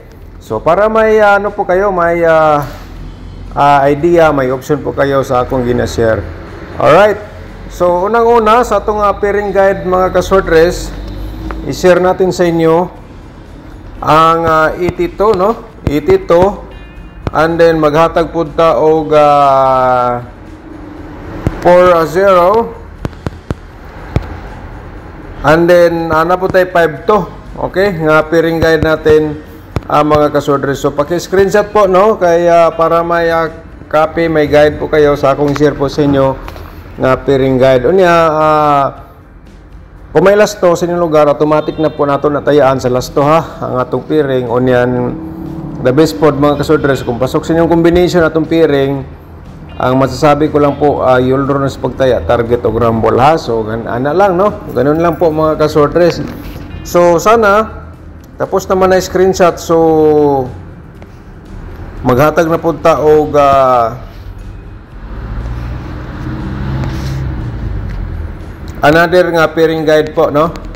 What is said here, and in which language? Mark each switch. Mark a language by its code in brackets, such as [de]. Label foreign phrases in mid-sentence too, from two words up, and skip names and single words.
[tl] So para may ano po kayo, may idea, may option po kayo sa akong gina-share. [ceb] Alright, so unang-una sa atong [en] pairing guide [ceb] mga kasortres, i-share natin sa inyo ang 82, no? 82, and then maghatag po ta og 4-0, [tl] and then ana po tayo 5-2, okay, nga [en] pairing guide [tl] natin mga kasortres. So paki-screenshot po, no, kaya para may copy, may guide po kayo sa akong share po sa inyo nga [en] pairing guide. [ceb] Unya kung may lasto sa inyong lugar, automatic na po nato natayaan sa lasto, ha, ang atong pairing. Unyan [en] the best [ceb] po mga kasortres, kung pasok sa inyong combination atong pairing, ang masasabi ko lang po, [en] you'll run [ceb] sa pagtaya, target o rumble, ha. [tl] So ana lang, no, ganun lang po mga kasortres. So sana tapos naman na screenshot, so [ceb] maghatag na po ta og another nga pairing guide po, [tl] no?